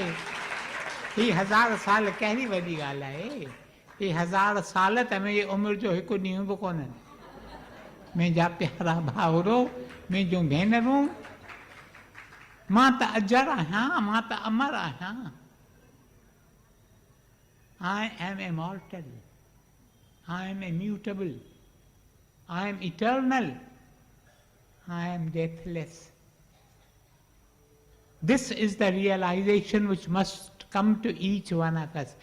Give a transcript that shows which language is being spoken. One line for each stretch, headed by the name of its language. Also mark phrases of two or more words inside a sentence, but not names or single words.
Sindhi: ही 1000 साल कहिड़ी वॾी ॻाल्हि आहे, ही 1000 साल त मुंहिंजी उमिरि जो हिकु ॾींहुं बि कोन्हनि। मुंहिंजा प्यारा भाउरो, मुंहिंजूं भेनरूं, मां त अजर आहियां, मां त अमर आहियां।
English: I am immortal, I am immutable, I am eternal, I am deathless. This is the realization which must come to each one of us.